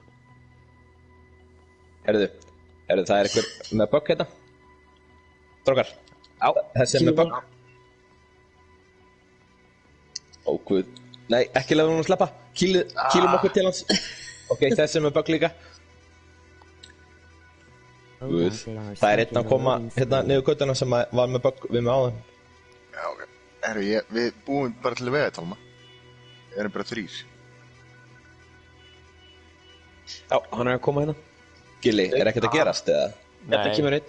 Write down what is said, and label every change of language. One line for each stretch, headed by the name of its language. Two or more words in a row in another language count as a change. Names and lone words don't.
Icelandic: Herðu, það er einhver með bugg hérna. Strákar, Já, þessi er með bugg. Ó, guð. Nei, ekki leiðum hún að sleppa. Kýlum okkur til hans. Ok, þessi er með bugg líka. Oh, Guð.
English: God, they are
Icelandic: Það er
English: stuck
Icelandic: einn
English: in
Icelandic: að
English: a
Icelandic: koma
English: loading
Icelandic: hérna
English: screen.
Icelandic: niður göttuna sem var með bugg við mig áðan. Já, ok. Við búum bara til vegatalma. Við erum bara 3. já, hann er að koma hérna. Gilli, er ekkert að gerast eða? Þetta kemur einn.